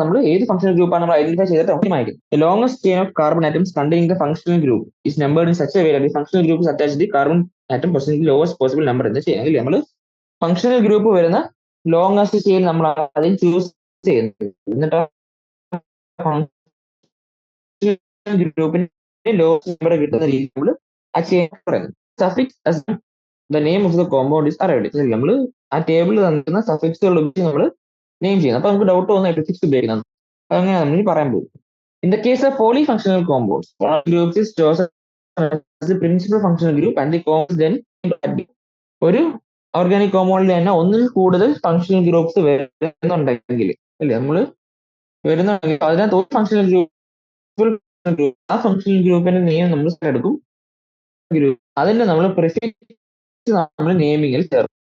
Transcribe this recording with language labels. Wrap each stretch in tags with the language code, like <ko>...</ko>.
<ml>നമ്മൾ ഏത് ഫങ്ഷണൽ ഗ്രൂപ്പാണ് നമ്മൾ ഐഡന്റിഫൈ ചെയ്തിട്ട് ഓപ്റ്റിമായിരിക്കും.</ml> <en>The longest chain of carbon atoms containing the functional group is numbered in such a way that the functional group is attached to the carbon atom possessing the lowest possible number</en> <ml>എന്ന് ചെയ്യണമെങ്കിൽ നമ്മൾ functional group വരുന്ന longest chain നമ്മൾ ആദ്യം choose ചെയ്യുന്നത്, എന്നിട്ട് ഗ്രൂപ്പിന്റെ longest number കിട്ടുന്ന രീതി നമ്മൾ ആ ചെയിൻ പറയുന്നത്.</ml> <en>Suffix the name of the compound is arrived.</en> <ml>നമ്മൾ ആ ടേബിളിൽ തന്നിരുന്ന സഫിക്സുകൾ ഉപയോഗിച്ച് നമ്മൾ നെയിം ചെയ്യുന്നത്. അപ്പൊ നമുക്ക് ഡൗട്ട് തോന്നുന്ന പ്രിഫിക്സ് ഉപയോഗിക്കുന്നത് അങ്ങനെ നമ്മൾ പറയാൻ പോകും.</ml> <en>In the case of polyfunctional compounds, one of the groups is chosen as the principal functional group and the compound then</en> <ml>ഒരു ഓർഗാനിക് കോമ്പൗണ്ടിൽ തന്നെ ഒന്നിൽ കൂടുതൽ ഫങ്ഷണൽ ഗ്രൂപ്പ്സ് വരുന്നുണ്ടെങ്കിൽ അല്ലേ, നമ്മൾ വരുന്നുണ്ടെങ്കിൽ അതിനകത്ത് ഒരു ഫങ്ഷണൽ ഗ്രൂപ്പ്, ആ ഫങ്ഷണൽ ഗ്രൂപ്പിന്റെ നെയിം നമ്മൾ എടുക്കും, ഗ്രൂപ്പ് അതിന്റെ നമ്മൾ പ്രിഫിക്സ് നമ്മൾ നെയിമിങ്ങിൽ ചേർക്കും.</ml>